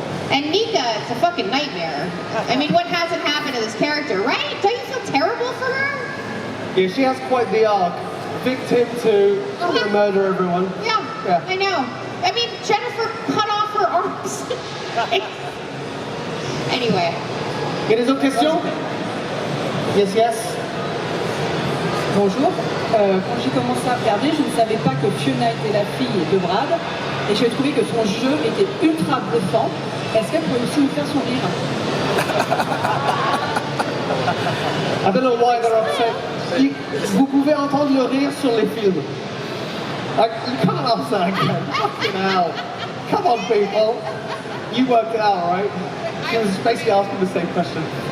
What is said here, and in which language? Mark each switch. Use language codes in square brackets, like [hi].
[en] And Nica, it's a fucking nightmare. I mean, what hasn't happened to this character, right? Don't you feel terrible for her? Yeah, she has quite the arc. Victim to I'm gonna murder everyone. Yeah, Yeah. I know. I mean, Jennifer cut off her arms. Anyway. [fr] Il y a des autres questions? [en] Yes, yes. [fr] Bonjour. Quand j'ai commencé à regarder, je ne savais pas que Fiona était la fille de Brad et j'ai trouvé que son jeu était ultra bluffant. Est-ce qu'elle pourrait aussi nous faire son rire? [en] I don't know why they're upset. [fr] Vous pouvez entendre le rire sur les films. [en] Like, you can't ask that again. Fucking hell. Come on, people. You worked it out, right? He was basically asking the same question.